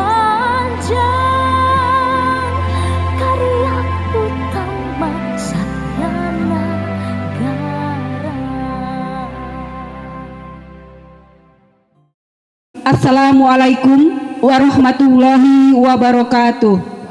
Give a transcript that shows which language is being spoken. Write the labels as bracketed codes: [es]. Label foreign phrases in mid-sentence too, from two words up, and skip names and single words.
[id] panjang karya utama Satya Nagara. [ar] السلام عليكم ورحمة الله وبركاته.